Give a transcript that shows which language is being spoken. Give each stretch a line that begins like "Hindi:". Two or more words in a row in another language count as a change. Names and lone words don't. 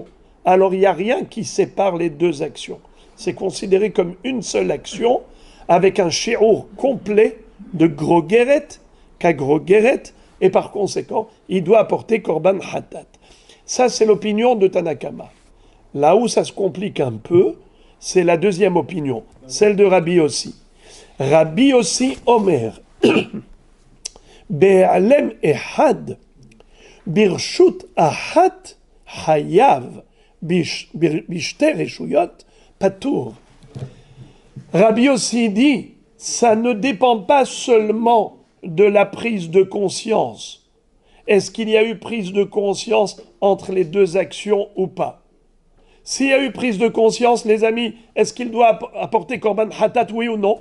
French: Alors il n'y a rien qui sépare les deux actions. C'est considéré comme une seule action avec un shi'ur complet de gros guéret qu'à gros guéret, et par conséquent, il doit apporter
Hebrew: קרבן חטאת.
French: Ça, c'est l'opinion de Tanakama. Là où ça se complique un peu, c'est la deuxième opinion, celle de Rabbi Yossi.
Hebrew: רבי יוסי אומר, בעלם אחד, ברשות אחת, חייב, בשתי רשויות, פטור.
French: Rabbi Yossi dit, ça ne dépend pas seulement de la prise de conscience. Est-ce qu'il y a eu prise de conscience entre les deux actions ou pas ? S'il y a eu prise de conscience, les amis, est-ce qu'il doit apporter
Hebrew: קרבן חטאת,
French: oui ou non ?